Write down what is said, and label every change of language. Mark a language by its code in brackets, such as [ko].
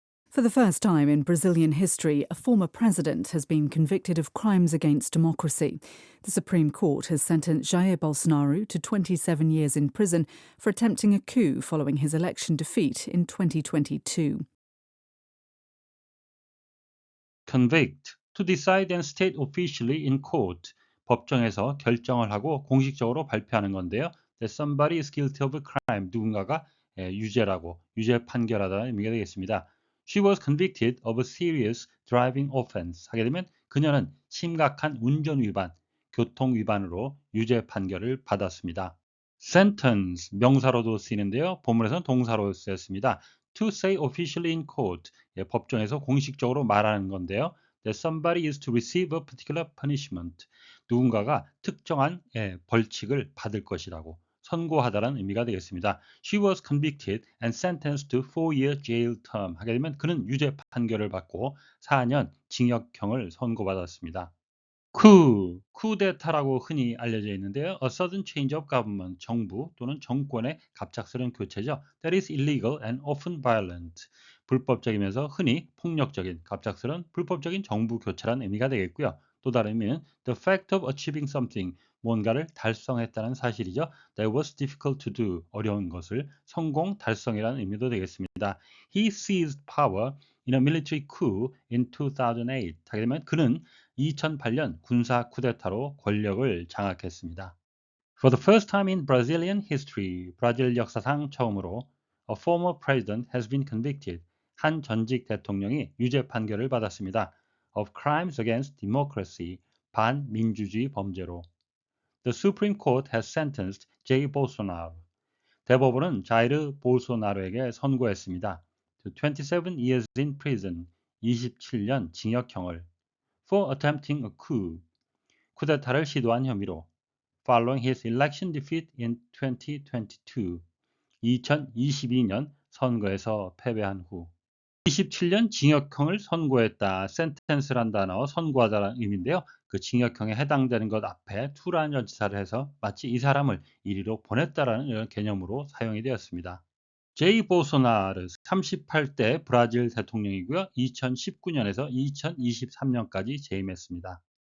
[en] For the first time in Brazilian history, a former president has been convicted of crimes against democracy. The Supreme Court has sentenced Jair Bolsonaro to 27 years in prison for attempting a coup following his election defeat in 2022. Convict, to decide and state officially in court. [ko] 법정에서 결정을 하고 공식적으로 발표하는 건데요. [en] That somebody is guilty of a crime. [ko] 누군가가 유죄라고, 유죄 판결하다는 의미가 되겠습니다. [en] She was convicted of a serious driving offense. [ko] 하게 되면 그녀는 심각한 운전 위반, 교통 위반으로 유죄 판결을 받았습니다. Sentence, 명사로도 쓰이는데요. 본문에서는 동사로 쓰였습니다. [en] To say officially in court, [ko] 법정에서 공식적으로 말하는 건데요. [en] That somebody is to receive a particular punishment. [ko] 누군가가 특정한 벌칙을 받을 것이라고 선고하다라는 의미가 되겠습니다. [en] She was convicted and sentenced to 4-year jail term. [ko] 하게 되면 그는 유죄 판결을 받고 4년 징역형을 선고받았습니다. 쿠데타라고 흔히 알려져 있는데요. [en] A sudden change of government, [ko] 정부 또는 정권의 갑작스러운 교체죠. [en] That is illegal and often violent. [ko] 불법적이면서 흔히 폭력적인, 갑작스러운 불법적인 정부 교체라는 의미가 되겠고요. 또 다른 의미는 [en] the fact of achieving something, [ko] 뭔가를 달성했다는 사실이죠. That was difficult to do, 어려운 것을 성공, 달성이라는 의미도 되겠습니다. [en] He seized power in a military coup in 2008. [ko] 하게 되면 그는 2008년 군사 쿠데타로 권력을 장악했습니다. [en] For the first time in Brazilian history, [ko] 브라질 역사상 처음으로 [en] a former president has been convicted. [ko] 한 전직 대통령이 유죄 판결을 받았습니다. Of crimes against democracy, 반민주주의 범죄로. [en] The Supreme Court has sentenced Jair Bolsonaro. [ko] 대법원은 자이르 볼소나로에게 선고했습니다. [en] To 27 years in prison, [ko] 27년 징역형을. For attempting a coup, 쿠데타를 시도한 혐의로. [en] Following his election defeat in 2022, [ko] 2022년 선거에서 패배한 후. 27년 징역형을 선고했다. sentence란 단어 선고하다라는 의미인데요. 그 징역형에 해당되는 것 앞에 to라는 전치사를 해서 마치 이 사람을 이리로 보냈다라는 이런 개념으로 사용이 되었습니다. 제이 보소나르 38대 브라질 대통령이고요. 2019년에서 2023년까지 재임했습니다.